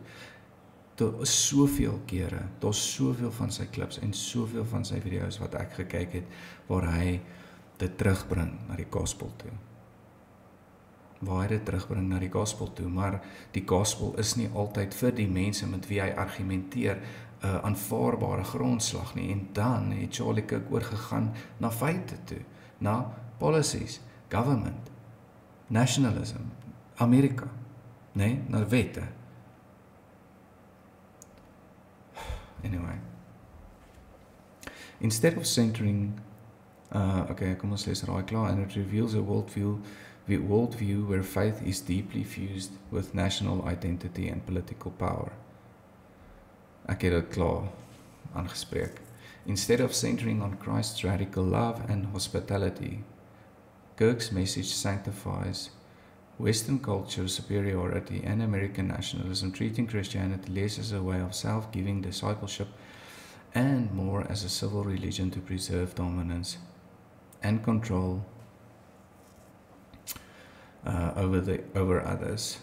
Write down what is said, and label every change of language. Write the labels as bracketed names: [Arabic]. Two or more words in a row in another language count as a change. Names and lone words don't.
[Afrikaans] Daar is soveel kere, daar is soveel van sy klips en soveel van sy video's wat ek gekyk het, waar hy dit terugbring na die gospel toe. Waar hy dit terugbring na die gospel toe, maar die gospel is nie altyd vir die mense met wie hy argumenteer 'n aanvaarbare grondslag nie, en dan het Charlie Kirk oorgegaan na feite toe, na [English] policies, government, nationalism, [Afrikaans] Amerika, nee, na wette. Anyway. [English] Instead of centering, [Afrikaans] okay, kom ons lees raai klaar, [English] and it reveals a worldview where faith is deeply fused with national identity and political power. [Afrikaans] Ek het dit klaar aangespreek. [English] Instead of centering on Christ's radical love and hospitality, Kirk's message sanctifies Western culture superiority and American nationalism, treating Christianity less as a way of self-giving discipleship and more as a civil religion to preserve dominance and control over others.